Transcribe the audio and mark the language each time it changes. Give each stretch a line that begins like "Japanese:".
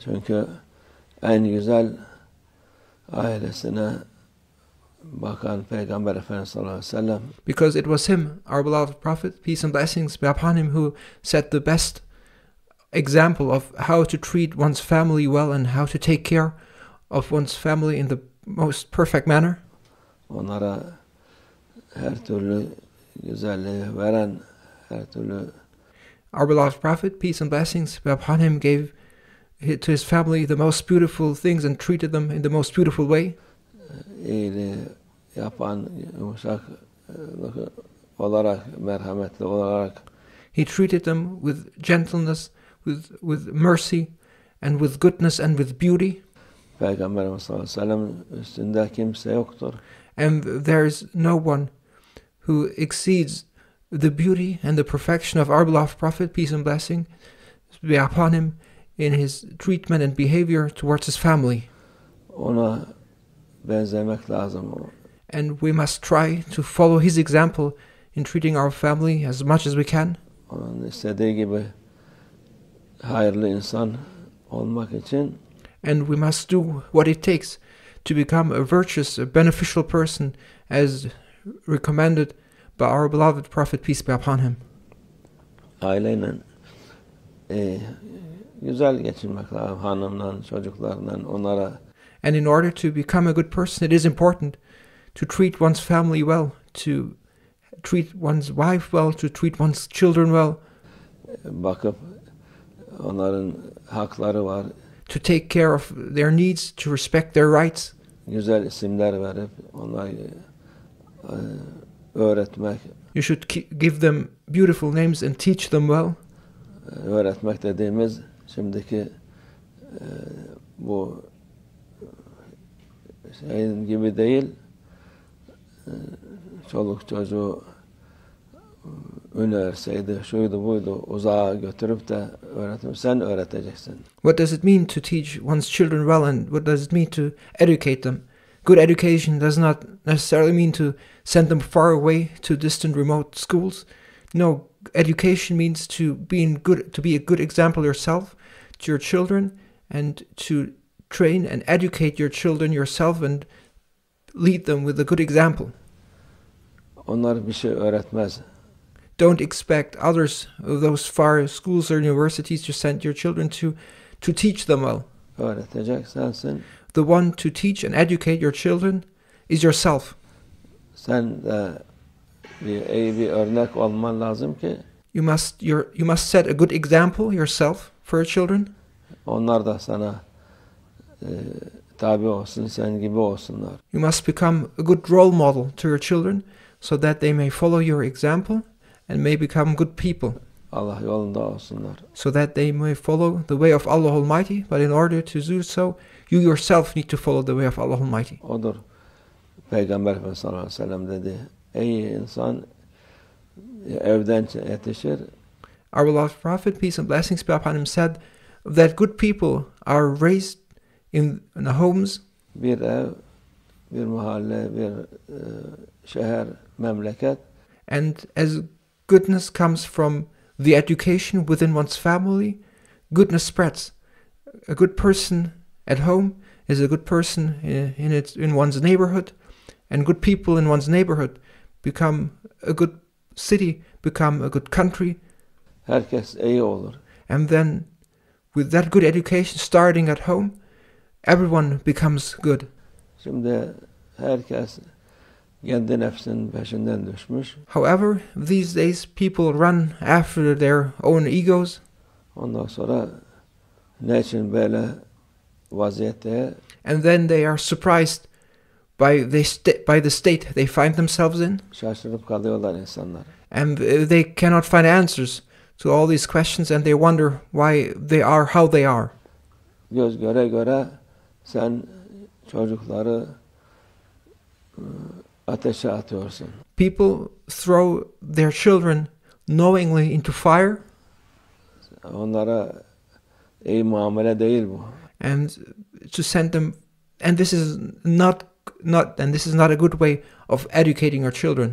Turkish: Çünkü en güzel ailesine bakan Peygamber Efendimiz sallallahu aleyhi ve sellem.
English: Because it was him, our beloved Prophet, peace and blessings be upon him, who set the best example of how to treat one's family well and how to take care of one's family in the most perfect manner.
Turkish: Onlara her türlü güzelliği veren, her türlü.
English: Our beloved Prophet, peace and blessings be upon him, gave to his family the most beautiful things and treated them in the most beautiful way.
Turkish: İyiliği yapan, yumuşak olarak, merhametli olarak.
English: He treated them with gentleness, with mercy, and with goodness and with beauty.
Turkish: Peygamberimiz sallallahu aleyhi ve sellem üstünde kimse yoktur.
English: And there is no one who exceeds the beauty and the perfection of our beloved Prophet, peace and blessing be upon him, in his treatment and behavior towards his family.
Turkish: Ona benzemek lazım.
English: And we must try to follow his example in treating our family as much as we can.
Turkish: Onun istediği gibi hayırlı insan olmak için.
English: And we must do what it takes to become a virtuous, a beneficial person, as recommended by our beloved Prophet, peace be upon him.
Turkish: Aileyle güzel geçinmek lazım, hanımla, çocuklarla, onlara.
English: And in order to become a good person, it is important to treat one's family well, to treat one's wife well, to treat one's children well.
Turkish: Bakıp onların hakları var.
English: To take care of their needs, to respect their rights.
Turkish: Güzel isimler verip onları öğretmek.
English: You should give them beautiful names and teach them well.
Turkish: Öğretmek dediğimiz şimdiki bu şeyin gibi değil. Çoluk çocuğu üniversiteydi, şuydu buydu, uzağa götürüp de öğretim, sen öğreteceksin.
English: What does it mean to teach one's children well, and what does it mean to educate them? Good education does not necessarily mean to send them far away to distant, remote schools. No, education means to be a good example yourself to your children, and to train and educate your children yourself and lead them with a good example.
Turkish: Onlar bir şey öğretmez.
English: Don't expect others of those far schools or universities to send your children to teach them well.
Turkish: Öğretecek sensin.
English: The one to teach and educate your children is yourself.
Turkish: Sen de iyi bir örnek olman lazım ki.
English: You must set a good example yourself for your children.
Turkish: Onlar da sana tabi olsun, sen gibi olsunlar.
English: You must become a good role model to your children so that they may follow your example and may become good people.
Turkish: Allah yolunda olsunlar.
English: So that they may follow the way of Allah Almighty, but in order to do so, you yourself need to follow the way of Allah Almighty.
Turkish: Odur. Peygamber Efendimiz sallallahu aleyhi ve sellem dedi. Ey insan evden yetişir.
English: Our beloved Prophet, peace and blessings be upon him, said that good people are raised in the homes,
Turkish: Bir ev, bir mahalle, bir şehir, memleket.
English: and as goodness comes from the education within one's family, goodness spreads. A good person at home is a good person in one's neighborhood, and good people in one's neighborhood become a good city, become a good country.
Turkish: Herkes iyi olur.
English: And then, with that good education starting at home, everyone becomes good.
Turkish: Şimdi herkes kendi nefsinin peşinden düşmüş.
English: However, these days people run after their own egos,
Turkish: Ondan sonra ne için böyle vaziyette
English: and then they are surprised by the state they find themselves in,
Turkish: şaşırıp kalıyorlar insanlar.
English: and they cannot find answers to all these questions, and they wonder why they are how they are.
Turkish: Göz göre göre sen çocukları ateşe atıyorsun.
English: People throw their children knowingly into fire,
Turkish: Onlara iyi muamele değil bu.
English: and to send them, and this is not a good way of educating our children.